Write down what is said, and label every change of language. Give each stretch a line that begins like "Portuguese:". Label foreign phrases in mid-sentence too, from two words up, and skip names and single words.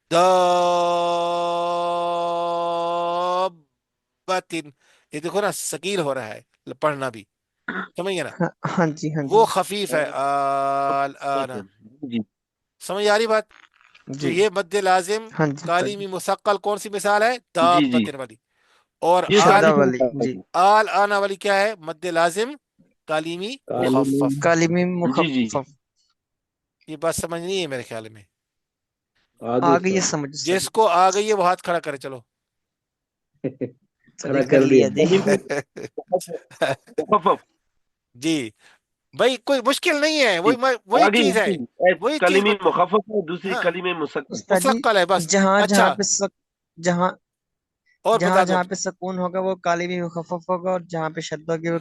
Urdu: دابتن، یہ دیکھو نا ثقیل ہو رہا ہے پڑھنا بھی. سمجھ گئے نا؟ ہاں ہاں جی ہاں جی وہ خفیف ہے آل آنا. جی سمجھ آ رہی بات؟ تو جی یہ مد لازم ہاں جی استاد جی کالیمی مثقل کون سی مثال ہے؟ جی جی دابتن والی. اور جی سر آل شدہ جی والی جی آل آنا والی کیا ہے؟ مد لازم کالیمی کالمی مخفف. کالمی جی جی مخفف یہ بات سمجھ نہیں ہے میرے خیال میں. آگے آگے یہ سر سمجھ سر جس کو آ گئی ہے وہ ہاتھ کھڑا کرے. چلو चलिए खड़ा कर कर लिया दिया। जी। मुखफ़फ़। جی بھائی، کوئی مشکل نہیں ہے, जी, वही आगे چیز ہے, एक وہی چیز कलीमी बता। مخفف ہے، دوسری हाँ, کلمی مثقل. استاد جی, مثقل ہے بس. جہاں جہاں अच्छा, پہ جہاں और जहाँ بتا دو. جہاں پہ سکون ہوگا وہ کالی بھی مخفف ہوگا، اور جہاں پہ شد ہوگی وہ